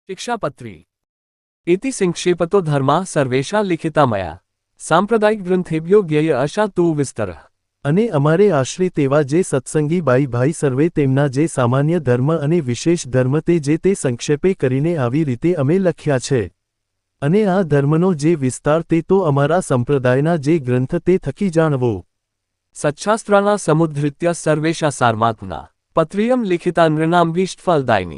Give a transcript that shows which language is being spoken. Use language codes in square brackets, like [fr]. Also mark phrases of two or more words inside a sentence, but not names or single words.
[sa] शिक्षापत्री इति संक्षेपतो धर्मा सर्वेषा लिखिता मया सांप्रदायिक ग्रंथेभ्यो ज्ञेय अशा तु विस्तर [gu] અને અમારે આશ્રિત એવા જે સત્સંગી બાઈ ભાઈ સર્વે તેમના જે સામાન્ય ધર્મ અને વિશેષ ધર્મ તે સંક્ષેપે કરીને આવી રીતે અમે લખ્યા છે અને આ ધર્મનો જે વિસ્તાર તે તો અમારા સંપ્રદાયના જે ગ્રંથ તે થકી જાણવો [sa] सच्छास्त्राना समुद्धृत्य सर्वेषा सारमात्मना पत्रियम लिखिता नृणामभीष्टफलदायिनी